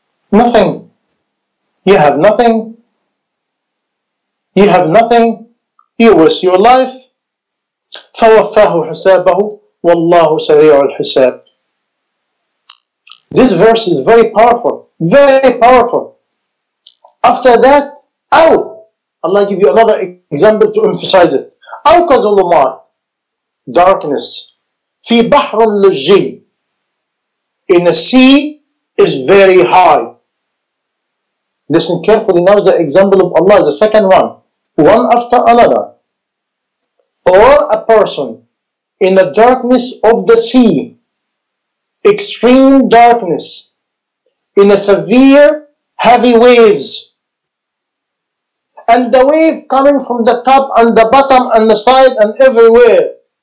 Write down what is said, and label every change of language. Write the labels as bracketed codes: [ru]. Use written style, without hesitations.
[en] Nothing. You have nothing. You have nothing. You waste your life. [ar] فَوَفَّاهُ حِسَابَهُ وَاللَّهُ سَرِيعُ الْحِسَابِ. [en] This verse is very powerful. Very powerful. After that, Allah give you another example to emphasize it. [ar] أو كظلمات, darkness. في بحر لجي, [en] in a sea is very high. Listen carefully now, the example of Allah, the second one after another. Or a person in the darkness of the sea, extreme darkness, in a severe heavy waves, and the wave coming from the top and the bottom and the side and everywhere.